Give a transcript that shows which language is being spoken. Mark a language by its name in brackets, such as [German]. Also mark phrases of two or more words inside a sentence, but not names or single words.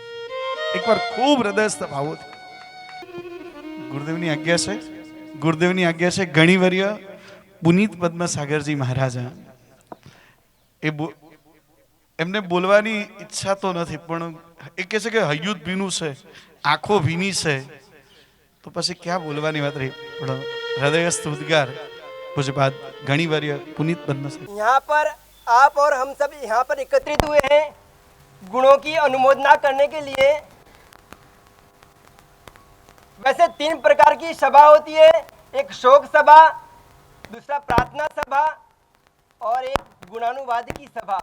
[Gujarati] એકવાર ખૂબ હૃદયસ્થ ભાવોથી ગુરુદેવની આજ્ઞા છે ગણિવર્ય પુનિત પદ્મસાગરજી મહારાજા, એમને બોલવાની ઈચ્છા તો નથી, પણ એ કહે છે કે હૈયું ભીનું છે, આંખો ભીની છે, તો પછી ક્યાં બોલવાની વાત રહી. પણ હૃદયસ્થ ઉદ્ગાર पूज्यपाद गणिवर्य पुनीत पद्मसागर. [Hindi] यहाँ पर आप और हम सब यहाँ पर एकत्रित हुए हैं गुणों की अनुमोदना करने के लिए. वैसे 3 प्रकार की सभा होती है, एक शोक सभा, दूसरा प्रार्थना सभा और एक गुणानुवाद की सभा.